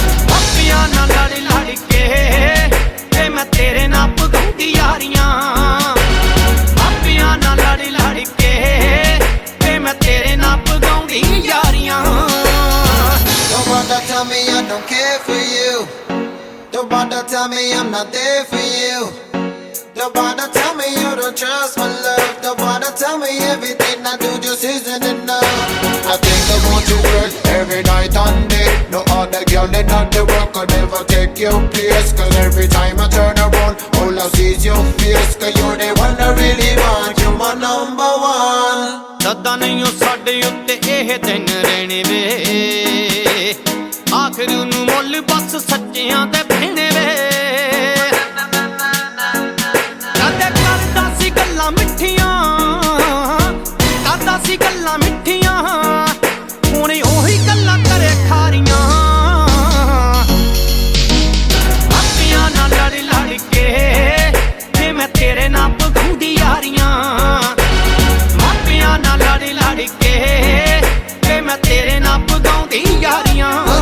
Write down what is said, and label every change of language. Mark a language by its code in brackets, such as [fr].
[pa] ਮਾਪਿਆਂ ਨਾਲ ਲੜ ਲੜ ਕੇ ਵੇ ਮੈਂ ਤੇਰੇ ਨਾਲ ਪਗਾਉਂਦੀ ਯਾਰੀਆਂ ਮਾਪਿਆਂ ਨਾਲ ਲੜ ਲੜ ਕੇ ਵੇ ਮੈਂ ਤੇਰੇ ਨਾਲ ਪਗਾਉਂਦੀ ਯਾਰੀਆਂ [en] Don't bother tell me I don't care for you. Don't bother tell me I'm not there for you. Don't bother tell me you don't trust my love. Don't bother tell me everything I do just isn't enough. I think I want you girl every night and day. No other girl in all the world could ever take your place. Cause every time I turn around all I see is your face. Cause you're the one I really want. You're my number one. [pa] ਸਦਾ ਨਹੀਂ ਸਾਡੇ ਉੱਤੇ ਇਹ ਦਿਨ ਰਹਿਣੇ ਵੇ ਆਖਰ ਨੂੰ ਮੁੱਲ ਬਸ ਸੱਚਿਆਂ ਦੇ ਪੈਣੇ ਵੇ ਕਦੇ ਕਰਦਾ ਸੀ ਗੱਲਾਂ ਮਿੱਠੀਆਂ ਕਰਦਾ ਸੀ ਗੱਲਾਂ ਮਿੱਠੀਆਂ ਹੁਣ ਉਹੀ ਗੱਲਾਂ ਕਰੇ ਖਾਰੀਆਂ ਮਾਪਿਆਂ ਨਾਲ ਲੜ ਲੜ ਕੇ ਵੇ ਮੈਂ ਤੇਰੇ ਨਾਲ ਪਗਾਉਂਦੀ ਯਾਰੀਆਂ ਮਾਪਿਆਂ ਨਾਲ ਲੜ ਲੜ ਕੇ ਵੇ ਮੈਂ ਤੇਰੇ ਨਾਲ ਪਗਾਉਂਦੀ ਯਾਰੀਆਂ